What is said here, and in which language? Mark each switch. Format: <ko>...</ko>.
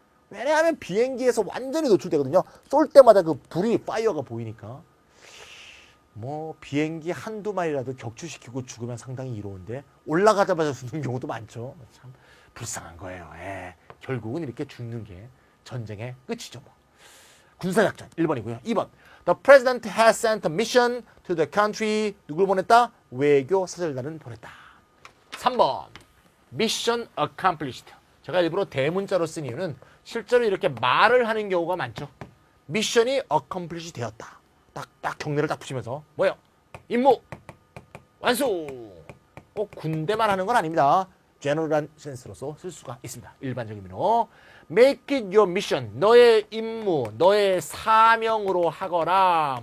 <ko>왜냐하면 비행기에서 완전히 노출되거든요. 쏠 때마다 그 파이어가 보이니까. 비행기 한두 마리라도 격추시키고 죽으면 상당히 이로운데 올라가자마자 죽는 경우도 많죠. 참 불쌍한 거예요. 결국은 이렇게 죽는 게 전쟁의 끝이죠. 군사작전 1번이고요.</ko> <en>2번 The president has sent a mission to the country.</en> <ko>누굴 보냈다? 외교 사절단을 보냈다. 3번</ko> <en>Mission accomplished.</en> <ko>제가 일부러 대문자로 쓴 이유는 실제로 이렇게 말을 하는 경우가 많죠. 미션이 어컴플리시 되었다. 딱 경례를 딱 붙이면서 뭐예요? 임무 완수. 꼭 군대만 하는 건 아닙니다. 제너럴한 센스로서 쓸 수가 있습니다. 일반적인 의미로</ko> <en>make it your mission.</en> <ko>너의 임무, 너의 사명으로 하거라.</ko>